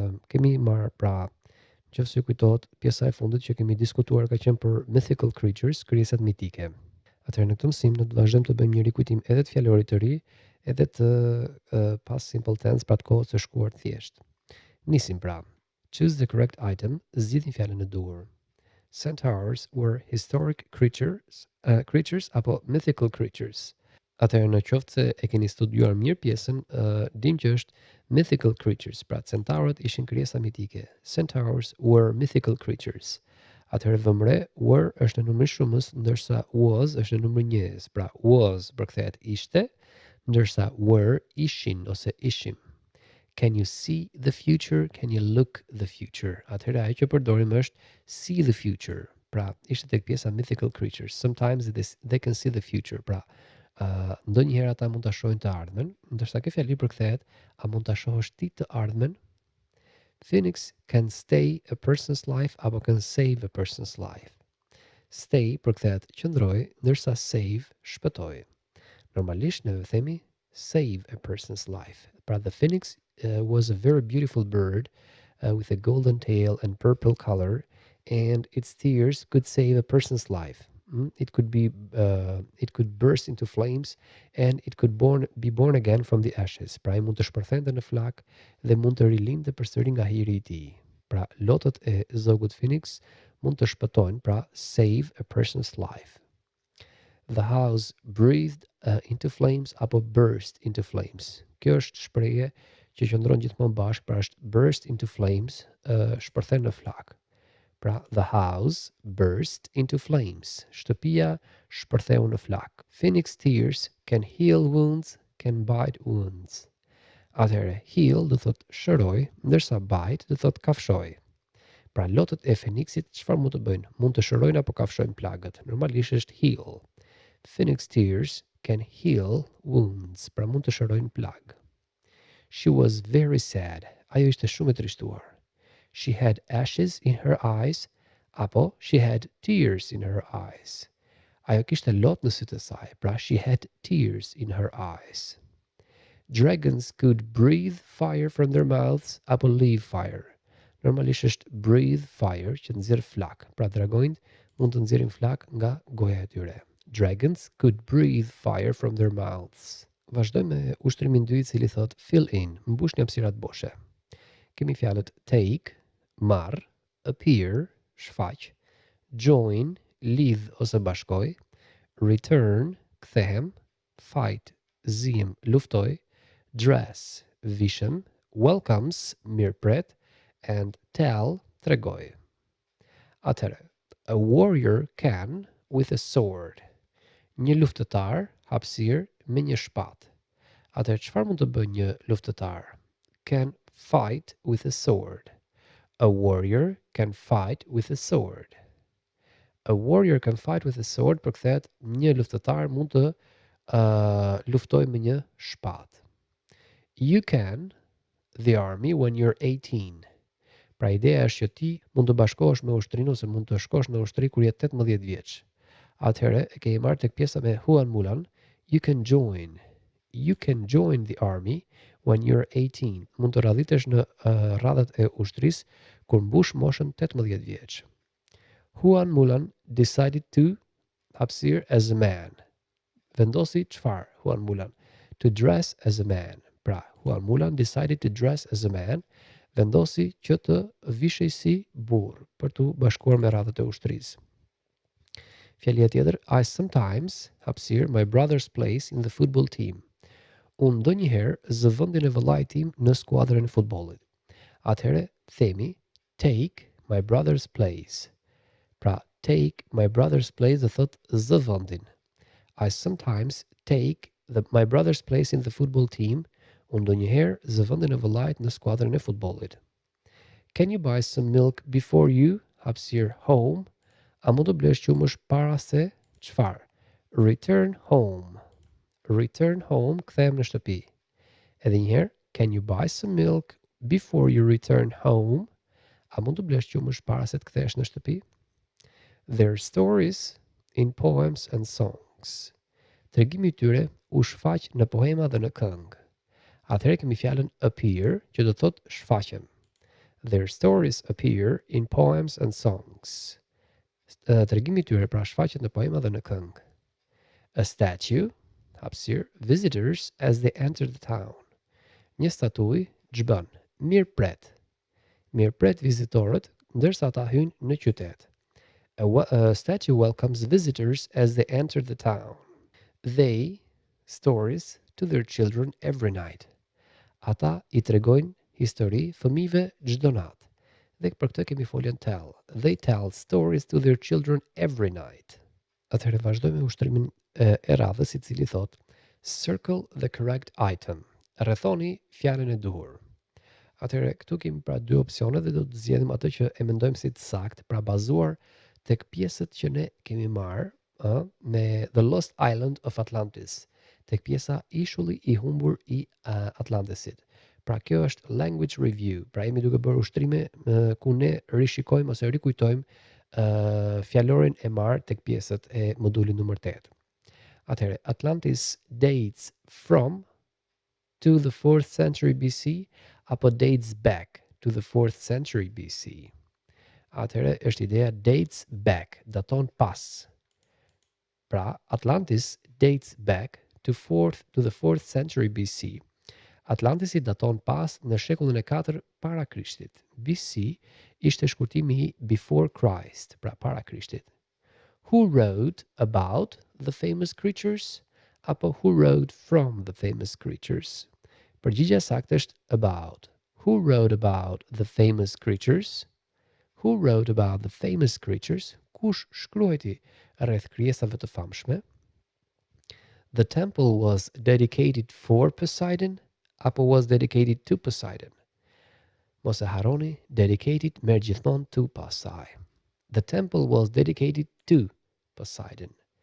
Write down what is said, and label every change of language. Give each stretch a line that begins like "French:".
Albanian: Kemi marrë pra, nëse ju kujtohet, pjesa e fundit që kemi diskutuar ka qenë për
English: mythical creatures,
Albanian: krijesat mitike. Atëherë në këtë mësim ne do të vazhdojmë të bëjmë një rikujtim edhe të fjalorit të ri, edhe të
English: past simple tense,
Albanian: pra të kohës së shkuar thjesht. Nisim pra.
English: Choose the correct item,
Albanian: zgjidhni fjalën e duhur.
English: Centaurs were historic creatures apo mythical creatures.
Albanian: Atëherë në qoftë se e keni studiuar mirë pjesën, dim që është
English: mythical creatures,
Albanian: pra centaurët ishin krijesa mitike.
English: Centaurs were mythical creatures.
Albanian: Atëherë vëmre, were është në numër shumës, ndërsa was është në numër njëjës. Pra was përkthehet ishte, ndërsa were ishin ose ishim.
English: Can you see the future? Can you look the future?
Albanian: Atëherë ajo që përdorim është
English: see the future.
Albanian: Pra, ishte tek pjesa
English: mythical creatures. Sometimes they can see the future.
Albanian: Pra, ndonjëherë ata mund ta shohin të ardhmen, ndërsa kjo fjali përkthehet a mund ta shohësh ti të ardhmen?
English: Phoenix can stay a person's life apo can save a person's life.
Albanian: Stay përkthehet qëndroj, ndërsa save shpëtoj. Normalisht ne themi
English: save a person's life. Pra, the phoenix was a very beautiful bird with a golden tail and purple color, and its tears could save a person's life. It could burst into flames, and it could be born again from the ashes.
Albanian: Pra, mund të shpërthente në flak dhe mund të rilindte përsëri nga hiri i tij. Pra, lotët e zogut Phoenix mund të shpëtojnë, pra
English: save a person's life. The house breathed into flames apo burst into flames.
Albanian: Kjo është shprehje që qëndron gjithmonë bashkë, pra është
English: burst into flames,
Albanian: shpërthen në flak.
English: Pra, the house burst into flames.
Albanian: Shtëpia shpërtheu në flak.
English: Phoenix tears can heal wounds, can bite wounds.
Albanian: Atëherë, heal do thot shëroj, ndërsa bite do thot kafshoj. Pra, lotët e Phoenixit çfarë mund të bëjnë? Mund të shërojnë apo kafshojnë plagët. Normalisht është heal.
English: Phoenix tears can heal wounds.
Albanian: Pra, mund të shërojnë plag.
English: She was very sad.
Albanian: Ajo ishte shumë e trishtuar.
English: She had ashes in her eyes, apo she had tears in her eyes.
Albanian: Ajo kishte lot në sytë e saj, pra
English: she had tears in her eyes. Dragons could breathe fire from their mouths, apo leave fire.
Albanian: Normalisht është
English: breathe fire,
Albanian: që nxjerr flak. Pra dragonjt mund të nxjerrin flak nga goja e tyre.
English: Dragons could breathe fire from their mouths.
Albanian: Vazhdojmë me ushtrimin dytë, i cili thot
English: fill in,
Albanian: mbushni hapësirat boshe. Kemi fjalët take, marr, appear, shfaq, join, lidh ose bashkoj, return, kthehem, fight, zihem, luftoj, dress, vishem, welcomes, mirëpret, and tell, tregoj.
English: Atëherë, a warrior can with a sword.
Albanian: Një luftëtar hapësir me një shpatë. Atëherë, çfarë mund të bëjë një luftëtar?
English: Can fight with a sword. A warrior can fight with a sword. A warrior can fight with a sword
Albanian: përkthehet një luftëtar mund të luftojë me një shpatë.
English: You can the army when you're 18.
Albanian: Pra ideja është që ti mund të bashkohesh me ushtrinë ose mund të shkosh në ushtri kur je 18 vjeç. Atëherë e ke marrë tek pjesa me Huan Mulan,
English: you can join. You can join the army when you're 18.
Albanian: Mund të radhitesh në radhat e ushtrisë kur mbush moshën 18 vjeç.
English: Huan Mulan decided to hapësir as a man.
Albanian: Vendosi çfarë Huan Mulan?
English: To dress as a man. Pra, Huan Mulan decided to dress as a man.
Albanian: Vendosi që të vishej si burr për të bashkuar me radhat e ushtrisë. Fjalia tjetër,
English: I sometimes hapësir my brother's place in the football team.
Albanian: Unë ndonjëherë zë vendin e vëllait tim në skuadrën e futbollit. Atëherë themi
English: take my brother's place.
Albanian: Pra
English: take my brother's place
Albanian: dhe thot zë vendin.
English: I sometimes take my brother's place in the football team.
Albanian: Unë ndonjëherë zë vendin e vëllait në skuadrën e futbollit.
English: Can you buy some milk before you hapësir home?
Albanian: A mund të blesh qumësh para se çfarë?
English: Return home. Return home,
Albanian: kthehem në shtëpi. Edhe një herë,
English: can you buy some milk before you return home?
Albanian: A mund të blesh qumësh para se të kthehesh në shtëpi?
English: Their stories in poems and songs.
Albanian: Tregimi I tyre u shfaq në poema dhe në këngë. Atëherë kemi fjalën appear, që do thotë shfaqen.
English: Their stories appear in poems and songs.
Albanian: Tregimi I tyre pra shfaqet në poema dhe në këngë.
English: A statue, hapësir, visitors as they enter the town.
Albanian: Një statuj gjbën, mirë pret. Mirë pret vizitorët, ndërsa ata hynë në qytet.
English: A statue welcomes visitors as they enter the town. They, stories to their children every night.
Albanian: Ata I tregojnë histori fëmijëve çdo natë. Dhe për këtë kemi foljen tell. They tell stories to their children every night. Atëherë vazhdojmë me ushtrimin e radhës I cili thot
English: circle the correct item.
Albanian: Rrethoni fjalën e duhur. Atëherë këtu kemi pra dy opsione dhe do të zgjedhim atë që e mendojmë si të saktë, pra bazuar tek pjesët që ne kemi marrë me The Lost Island of Atlantis, tek pjesa Ishulli I humbur I Atlantisit. Pra kjo është
English: language review,
Albanian: pra jemi duke bërë ushtrime ku ne rishikojmë ose rikujtojmë fjalorin e marrë tek pjesët e modulit numër 8.
English: Atëherë, Atlantis dates from to the 4th century BC apo dates back to the 4th century BC.
Albanian: Atëherë, është ideja
English: dates back,
Albanian: daton pas.
English: Pra, Atlantis dates back to the 4th century BC.
Albanian: Atlantisi daton pas në shekullin e 4 para Krishtit. BC ishte shkurtimi I
English: before Christ,
Albanian: pra para Krishtit.
English: Who wrote about the famous creatures? Apo who wrote from the famous creatures?
Albanian: Përgjigjja saktë është about.
English: Who wrote about the famous creatures? Who wrote about the famous creatures?
Albanian: Kush shkruajti rreth krijesave të famshme?
English: The temple was dedicated for Poseidon, apo was dedicated to Poseidon?
Albanian: Mos e harroni, dedicated merr gjithmonë to PASI.
English: The temple was dedicated to Poseidon.